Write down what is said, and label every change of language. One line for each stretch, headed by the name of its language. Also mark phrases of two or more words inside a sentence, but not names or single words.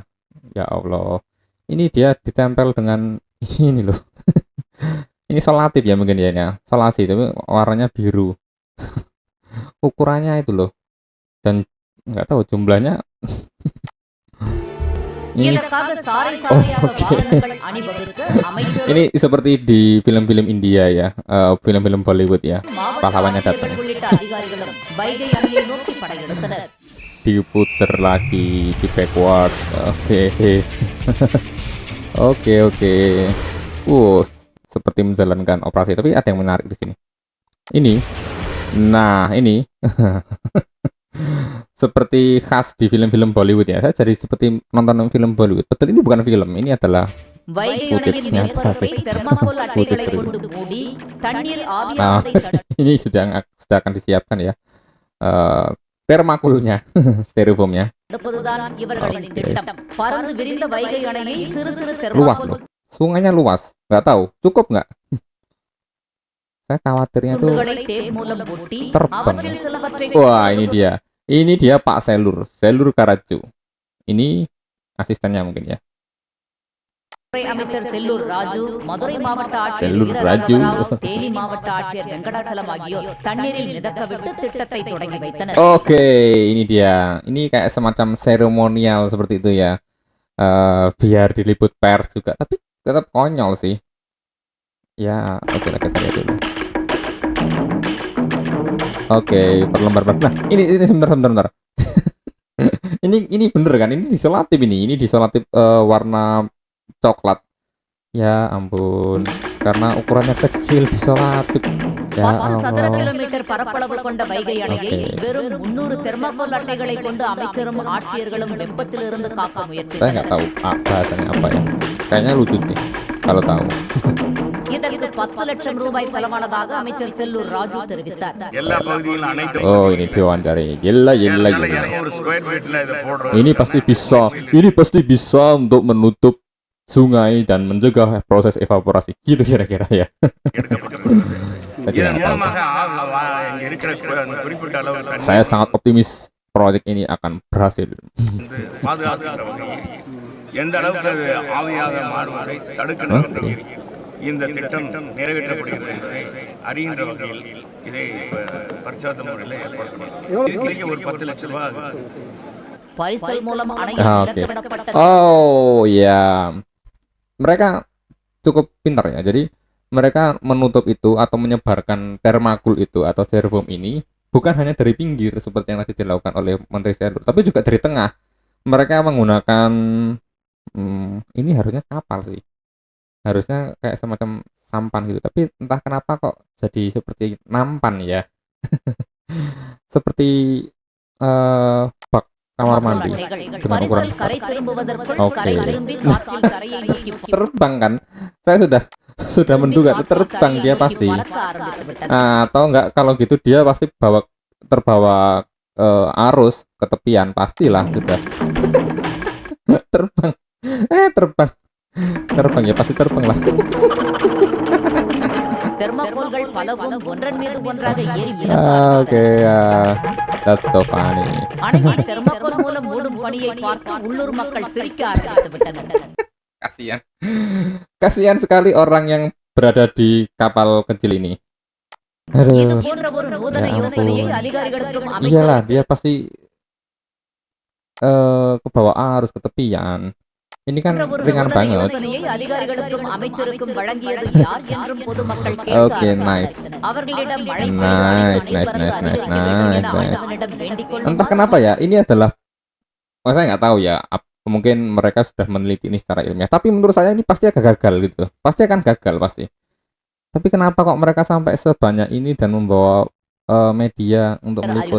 Indonesian: Ya Allah, ini dia ditempel dengan ini loh. Ini solatif ya mungkin ya, solasi tapi warnanya biru. Ukurannya itu loh, dan nggak tahu jumlahnya. Ini
Tamil: இதற்காக சாறை சாறையாக
Indonesian: oke.
Tamil: வாகனங்கள் அணிவகுத்து அமைச்சர்
Indonesian: Ini seperti di film-film India ya, film-film Bollywood ya.
Tamil: மாவட்ட
Indonesian: Pahlawannya
Tamil: ஆட்சியர்கள்
Indonesian: datang.
Tamil: உள்ளிட்ட அதிகாரிகளும் வைகை அணையை நோக்கி படையெடுத்தனர்.
Indonesian: Diputer lagi di backward. Oke. Oke. Seperti menjalankan operasi, tapi ada yang menarik di sini. Ini Nah, ini seperti khas di film-film Bollywood ya. Saya jadi seperti nonton film Bollywood. Betul, ini bukan film, ini adalah
Tamil: வைகை
Indonesian: footage
Tamil: அணையின்
Indonesian: nyata
Tamil: மேற்பரப்பை
Indonesian: sih.
Tamil: தெர்மாகோல் அட்டைகளை
Indonesian: Footage real.
Tamil: கொண்டு மூடி தண்ணீர்
Indonesian: Nah,
Tamil: ஆவியாவதை
Indonesian: ini sudah akan disiapkan ya. Termakulnya, styrofoamnya.
Tamil: தடுப்பதுதான் இவர்களின்
Indonesian: Oke.
Tamil: திட்டம். பறந்து விரிந்த வைகை அணையை சிறு சிறு
Indonesian: Luas
Tamil: தெர்மாகோல்
Indonesian: loh. Sungainya luas. Nggak tahu, cukup nggak? Saya khawatirnya tuh
Tamil: துண்டுகளை டேப் மூலம் ஒட்டி
Indonesian: terbang.
Tamil: அவற்றில் சிலவற்றை
Indonesian: Wah, ini dia. Ini dia Pak Selur, Selur Karaju. Ini asistennya mungkin ya.
Tamil: துறை அமைச்சர் செல்லூர் ராஜு, மதுரை மாவட்ட ஆட்சியர் செல்லூர் வீர ராஜு. ராகவராவ், தேனி மாவட்ட ஆட்சியர் வெங்கடாச்சலம் ஆகியோர் தண்ணீரில் மிதக்க விட்டு திட்டத்தை தொடங்கி வைத்தனர்.
Indonesian: Oke, ini dia. Ini kayak semacam seremonial seperti itu ya. Biar diliput pers juga, tapi tetap konyol sih. Ya, oke lah kita lihat dulu. Oke, perlembar-lembar. Nah, ini sebentar. Ini bener kan? Ini disolatif ini disolatif warna coklat. Ya ampun, karena ukurannya kecil disolatif. Ya
Tamil: 10 சதுர
Indonesian: Allah.
Tamil: கிலோமீட்டர் பரப்பளவு கொண்ட வைகை அணையை
Indonesian: Oke.
Tamil: வெறும் 300 தெர்மாகோல் அட்டைகளை கொண்டு அமைச்சரும் ஆட்சியர்களும் வெப்பத்திலிருந்து காக்க
Indonesian: Saya nggak
Tamil: முயற்சித்தனர்.
Indonesian: tahu bahasanya apa ya. Kayaknya lucu sih kalau tahu.
Tamil: இதற்கு 10 லட்சம் ரூபாய் செலவானதாக அமைச்சர் செல்லூர் ராஜு தெரிவித்தார். எல்லா பகுதியிலும் அனைத்து
Indonesian: Oh, ini diwawancara.
Tamil: Yella. அதனால 200
English: square feet
Tamil: இதை போடுறோம்.
Indonesian: Ini pasti bisa untuk menutup sungai dan mencegah proses evaporasi. Gitu kira-kira ya. Saya
Tamil: இதன்
Indonesian: tidak tahu.
Tamil: மூலமாக இங்க இருக்கிற அந்த குறிப்பிட்ட அளவு தண்ணீர்
Indonesian: Saya sangat optimis proyek ini akan berhasil.
Tamil: வந்து பாதுகாக்கின்ற வகையில் எந்த அளவுக்கு அது ஆவியாக மாறுவதை தடுக்கின்ற வகையில் இந்த திட்டம் நிறைவேற்றப்படுகிறது என்பதை அறிகின்ற வகையில் இதை பரிசாத்த முறையில் ஏற்படுத்தணும். இதுக்கு ஒரு 10 லட்சம் ரூபாய் ஆகுது. பரிசல் மூலம் அணையில்
Indonesian: Ah,
Tamil: மிதக்க
Indonesian: oke.
Tamil: விடப்பட்ட
Indonesian: Oh ya, mereka cukup pintar ya. Jadi mereka menutup itu atau menyebarkan termakul itu atau styrofoam ini bukan hanya dari pinggir seperti yang tadi dilakukan oleh Menteri Selur, tapi juga dari tengah. Mereka menggunakan ini harusnya kapal sih. Harusnya kayak semacam sampan gitu, tapi entah kenapa kok jadi seperti nampan ya. Seperti bak kamar mandi dengan ukuran
Tamil: பரிசல் கரை திரும்புவதற்குள்
Indonesian: Oke.
Tamil: கரை திரும்பி காற்றில் கரையை நோக்கி
Indonesian: terbang kan. Saya sudah menduga itu terbang dia pasti.
Tamil: பறக்க ஆரம்பித்து விட்டது.
Indonesian: Atau enggak, kalau gitu dia pasti terbawa arus ke tepian, pastilah sudah. Terbang. Terbang ya, pasti terbang lah.
Tamil: தெர்மாகோல்கள் பலவும் ஒன்றன் மீது ஒன்றாக ஏறி மிதக்க
Indonesian: Oke ya,
English: that's so funny.
Tamil: அணையை தெர்மாகோல் மூலம் மூடும் பணியை பார்த்து உள்ளூர் மக்கள் சிரிக்க ஆரம்பித்து விட்டனர்.
Indonesian: Kasihan sekali orang yang berada di kapal kecil ini.
Tamil: இது
Indonesian: Aduh,
Tamil: போன்ற ஒரு நூதன
Indonesian: Ya
Tamil: யோசனையை
Indonesian: ampun.
Tamil: அதிகாரிகளுக்கும்
Indonesian: iyalah
Tamil: அமைச்சரும்
Indonesian: dia pasti ke bawah arus ke tepian. Ini kan
Tamil: போன்ற ஒரு
Indonesian: ringan
Tamil: நூதன
Indonesian: banget.
Tamil: யோசனையை அதிகாரிகளுக்கும் அமைச்சருக்கும் வழங்கியது யார் என்றும் பொதுமக்கள் கேட்க
English: Okay, nice.
Tamil: ஆரம்பித்தனர். அவர்களிடம் மழை
English: Nice, nice, nice, nice, nice.
Indonesian: Entah kenapa ya, ini adalah, saya nggak tahu ya, mungkin mereka sudah meneliti ini secara ilmiah, tapi menurut saya ini pasti akan gagal gitu, pasti akan gagal pasti. Tapi kenapa kok mereka sampai sebanyak ini dan membawa media untuk meliput?